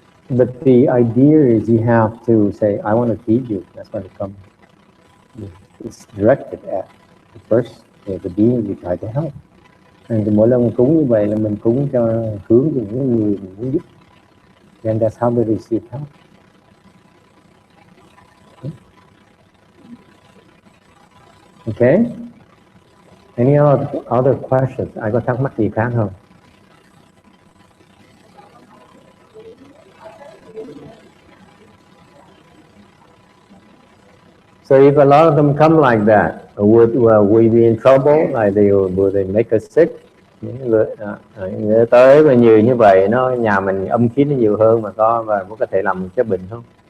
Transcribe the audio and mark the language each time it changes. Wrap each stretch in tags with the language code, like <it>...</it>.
<en>But the idea is you have to say, I want to feed you. That's when it comes. It's directed at the first, the being we try to help.</en> <vi>And mỗi lần mình cúng như vậy là mình cúng cho hướng cho những người mình muốn giúp.</vi> <en>And that's how they receive help. Okay? Any other questions?</en> <vi>Ai có thắc mắc gì khác không?</vi> <en>So if a lot of them come like that, would we be in trouble? Like would they make us sick?</en> <vi>Những người tới mà nhiều như vậy, nhà mình âm khí nó nhiều hơn mà có thể làm cho bệnh không?</vi>